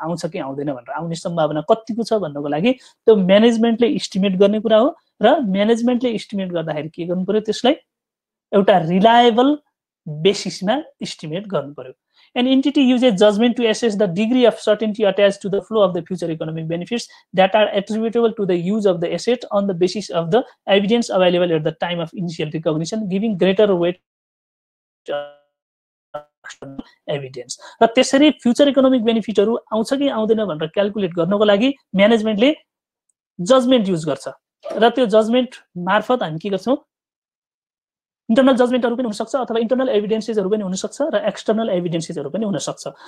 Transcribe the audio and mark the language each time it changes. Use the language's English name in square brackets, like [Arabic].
[Nepali] आउँछ कि आउँदैन भनेर, आउने सम्भावना कतिको छ भन्नको लागि त्यो म्यानेजमेन्टले इस्टिमेट गर्ने कुरा हो, र म्यानेजमेन्टले इस्टिमेट गर्दाखेरि के गर्नु पर्यो? त्यसलाई एउटा रिलायबल बेसिसमा इस्टिमेट गर्नु पर्यो। [English] An entity uses judgment to assess the degree of certainty attached to the flow of the future economic benefits that are attributable to the use of the asset on the basis of the evidence available at the time of initial recognition, giving greater weight evidence. [Nepali] र त्यसरी future economic बेनिफिटहरू आउँछ कि आउँदैन भनेर calculate गर्नको लागि म्यानेजमेन्टले judgement use गर्छ, र त्यो जजमेन्ट मार्फत हामी के गर्छौँ? इन्टरनल जजमेन्टहरू पनि हुनसक्छ अथवा इन्टरनल एभिडेन्सेसहरू पनि हुनसक्छ र एक्सटर्नल एभिडेन्सेसहरू पनि हुनसक्छ।